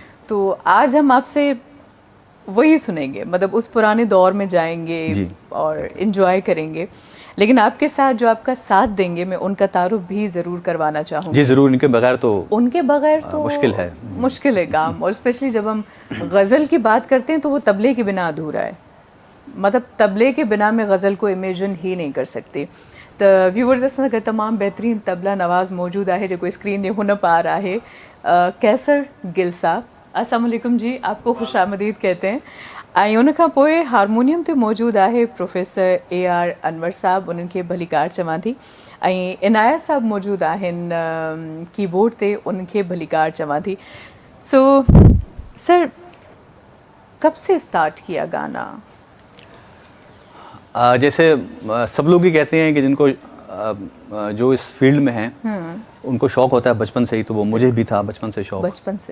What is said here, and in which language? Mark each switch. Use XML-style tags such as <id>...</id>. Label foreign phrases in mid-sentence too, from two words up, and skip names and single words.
<ur>تو آج ہم آپ سے وہی سنیں گے، مطلب اس پرانے دور میں جائیں گے اور انجوائے کریں گے، لیکن آپ کے ساتھ جو آپ کا ساتھ دیں گے میں ان کا تعارف بھی ضرور کروانا چاہوں گی. جی ضرور، ان کے بغیر تو مشکل ہے کام، اور اسپیشلی جب ہم غزل کی بات کرتے ہیں تو وہ طبلے کے بنا ادھورا ہے، مطلب طبلے کے بنا میں غزل کو امیجن ہی نہیں کر سکتی.</ur> <sd>तो व्यूअर्स असां गॾु तमामु बहितरीनु तबला नवाज़ मौजूदु आहे जेको स्क्रीन ते हुन पार आहे, कैसर गिल साहब।</sd> <ar>السلام عليكم</ar> <ur>جی، آپ کو خوش آمدید کہتے ہیں.</ur> <sd>ऐं उन खां पोइ हारमोनियम ते मौजूदु आहे प्रोफेसर AR अनवर साहब, उन्हनि खे भलीकार चवां थी, ऐं इनायत साहब मौजूदु आहिनि कीबोर्ड ते, उन्हनि खे भलीकार चवां थी।</sd> <en>so sir,</en> <ur>کب سے اسٹارٹ کیا گانا? جیسے سب لوگ ہی کہتے ہیں کہ جن کو جو اس فیلڈ میں ہیں ان کو شوق ہوتا ہے بچپن سے ہی، تو وہ مجھے بھی تھا بچپن سے شوق. بچپن سے</ur>